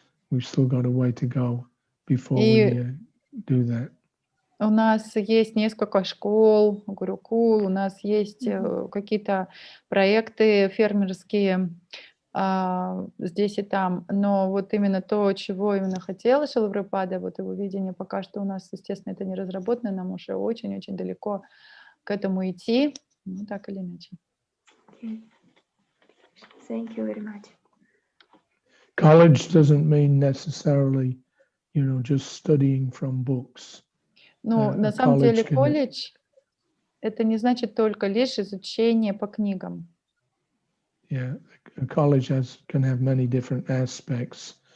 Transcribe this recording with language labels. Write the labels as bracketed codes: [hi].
[en] We've still got a way to go before we do that. [ru] У нас есть несколько школ, гурукул, у нас есть какие-то проекты фермерские здесь и там, но вот именно то, чего именно хотела Шрила Прабхупада, вот его видение, пока что у нас, естественно, это не разработано, нам уже очень-очень далеко к этому идти, ну, так или иначе. [en] Okay. Thank you very much. College doesn't mean necessarily, just studying from books. [ru] Ну, на самом деле колледж это не значит только лишь изучение по книгам. [en] Yeah, a college can have many different aspects.